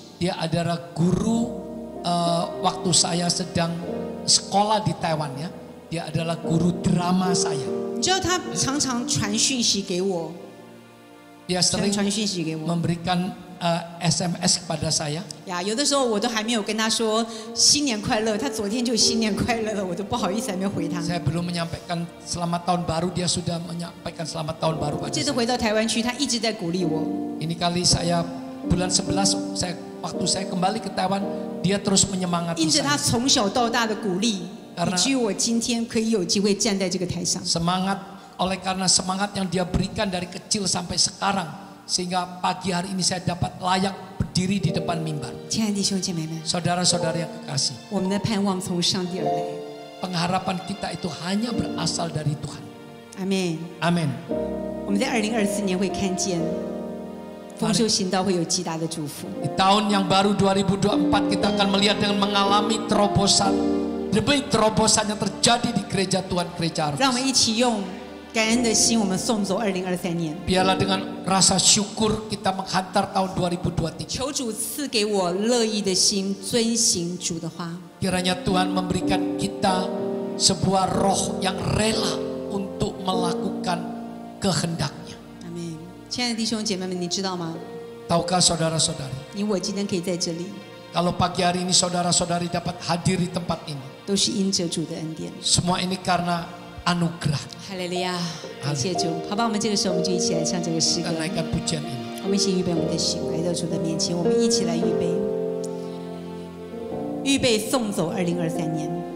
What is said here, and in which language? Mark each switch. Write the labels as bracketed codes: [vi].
[id] Dia adalah guru waktu saya sedang sekolah di Taiwan ya. Dia adalah guru drama saya. [zh] 你知道他常常传讯息给我。 [id] Dia sering [zh] 传讯息给我。 [id] memberikan SMS kepada saya. [zh] 呀，有的时候我都还没有跟他说新年快乐，他昨天就新年快乐了，我都不好意思还没有回他。 [id] Saya belum menyampaikan selamat tahun baru, dia sudah menyampaikan selamat tahun baru pada [zh] 这次 [id] saya. [zh] 回到台湾去，他一直在鼓励我。 [id] Ini kali saya bulan 11 waktu saya kembali ke Taiwan, dia terus menyemangati [zh] 因着他 [id] saya. [zh] 从小到大的鼓励，以至于我今天可以有机会站在这个台上。 [id] Karena semangat yang dia berikan dari kecil sampai sekarang, sehingga pagi hari ini saya dapat layak berdiri di depan mimbar. [zh] 亲爱的弟兄姐妹们， [id] Saudara-saudara yang kekasih, [zh] 我们的盼望从上帝而来。 [id] pengharapan kita itu hanya berasal dari Tuhan. [zh] 阿门。 [id] Amin. [zh] 我们在2024年会看见丰收行道会有极大的祝福。 [id] Di tahun yang baru 2024 kita akan melihat dengan mengalami terobosan demi terobosan yang terjadi di gereja Tuhan, gereja [zh] 让我们 [id] Arvis. [zh] 一起用感恩的心，我们送走2023年。 [id] Biarlah dengan rasa syukur kita menghantar tahun 2023. [zh] 求主赐给我乐意的心，遵行主的话。 [id] Kiranya Tuhan memberikan kita sebuah roh yang rela untuk melakukan kehendaknya. [zh] 阿门。亲爱的弟兄姐妹们，你知道吗？ [id] Tahukah saudara-saudari, [zh] 你我今天可以在这里， [id] kalau pagi hari ini saudara-saudari dapat hadir di tempat ini, [zh] 都是因着主的恩典。 [id] semua ini karena anugerah. [zh] 哈利路亚，感谢主。好吧，我们这个时候我们就一起来唱这个诗歌 [id] Kita。 naikkan pujian ini. [zh] 我们一起预备我们的心，来到主的面前。我们一起来预备送走2023年。